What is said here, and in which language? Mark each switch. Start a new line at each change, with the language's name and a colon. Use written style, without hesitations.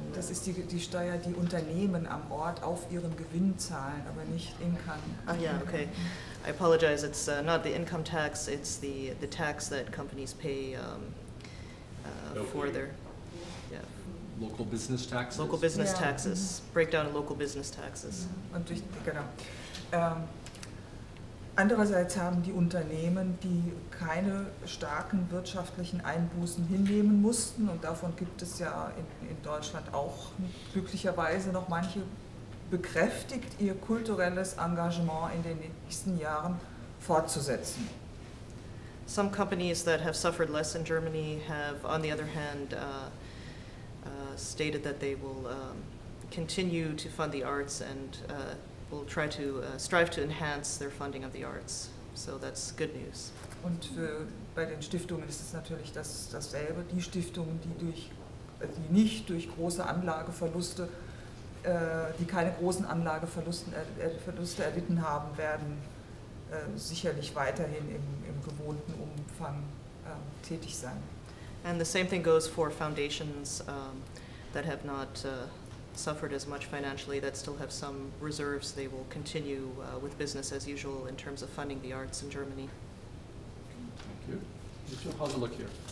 German: das ist die Steuer, die Unternehmen am Ort auf ihren Gewinn zahlen, aber nicht Income.
English: Oh, yeah, okay. I apologize. It's not the income tax. It's the tax that companies pay for their Local business taxes? local business Yeah. taxes. Breakdown of local business taxes.
German: Und genau. Andererseits haben die Unternehmen, die keine starken wirtschaftlichen Einbußen hinnehmen mussten, und davon gibt es ja in Deutschland auch glücklicherweise noch manche, bekräftigt, ihr kulturelles Engagement in den nächsten Jahren fortzusetzen.
English: Some companies that have suffered less in Germany have, on the other hand, stated that they will continue to fund the arts and will try to strive to enhance their funding of the arts. So that's good news.
German: Und bei den Stiftungen ist es natürlich dasselbe. Die Stiftungen, die nicht durch große Anlageverluste, die keine großen Anlageverluste erlitten haben, werden sicherlich weiterhin im gewohnten Umfang tätig sein.
English: And the same thing goes for foundations that have not suffered as much financially, that still have some reserves. They will continue with business as usual in terms of funding the arts in Germany. Thank you. Gilcher, how's it look here?